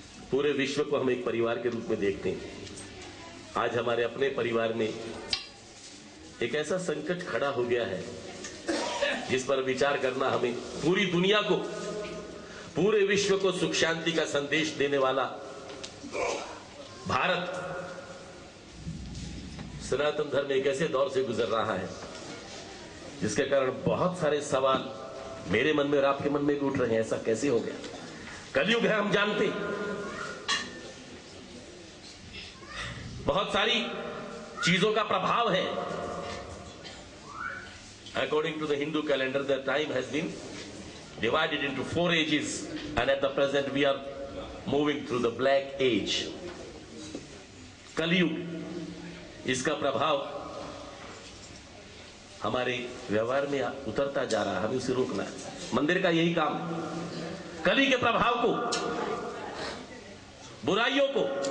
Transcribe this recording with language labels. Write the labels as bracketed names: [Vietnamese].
[Hindi] पूरे विश्व को हम एक परिवार के रूप में देखते हैं। आज हमारे अपने परिवार में एक ऐसा संकट खड़ा हो गया है जिस पर विचार करना हमें, पूरी दुनिया को, पूरे विश्व को सुख शांति का संदेश देने वाला भारत सनातन धर्म एक ऐसे दौर से गुजर रहा है जिसके कारण बहुत सारे सवाल मेरे मन में और आपके मन में भी उठ रहे हैं। ऐसा कैसे हो गया? कलयुग है, हम जानते हैं। बहुत सारी चीजों का प्रभाव है। [English] According to the Hindu calendar, the time has been divided into 4 ages, and at the present we are moving through the black age. [Hindi] कलयुग, इसका प्रभाव हमारे व्यवहार में उतरता जा रहा है। हमें उसे रोकना है। मंदिर का यही काम है, कली के प्रभाव को, बुराइयों को।